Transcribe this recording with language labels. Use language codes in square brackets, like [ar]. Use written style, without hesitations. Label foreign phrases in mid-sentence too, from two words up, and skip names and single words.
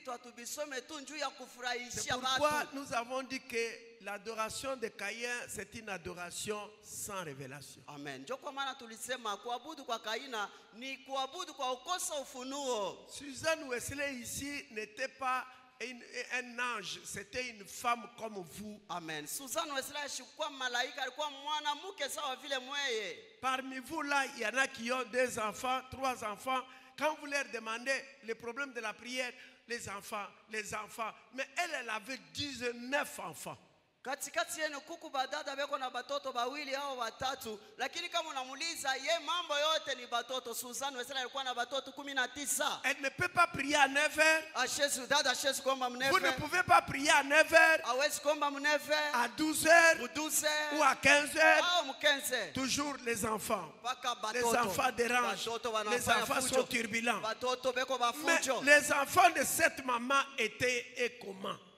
[fr] C'est pourquoi nous avons dit que l'adoration de Caïn, c'est une adoration sans révélation. Amen. Susan Wesley ici n'était pas un ange, c'était une femme comme vous. Amen. [sw] Susan Wesley alikuwa malaika, alikuwa mwanamke sawa vile mweye. [fr] Parmi vous là, il y en a qui ont 2 enfants, 3 enfants. Quand vous leur demandez le problème de la prière, les enfants. Mais elle avait 19 enfants. [sw] Katikati yenu kuku badada beko na batoto bawili au watatu, lakini kama unamuuliza ye mambo yote ni batoto. Susan Wesley alikuwa na batoto 19. [fr] Elle ne peut pas prier à 9 heures. Vous ne pouvez pas prier à 9 heures, à 12 heures ou à 15 heures. Toujours les enfants. Les enfants dérangent. Les enfants sont turbulents. Mais les enfants de cette maman étaient comment?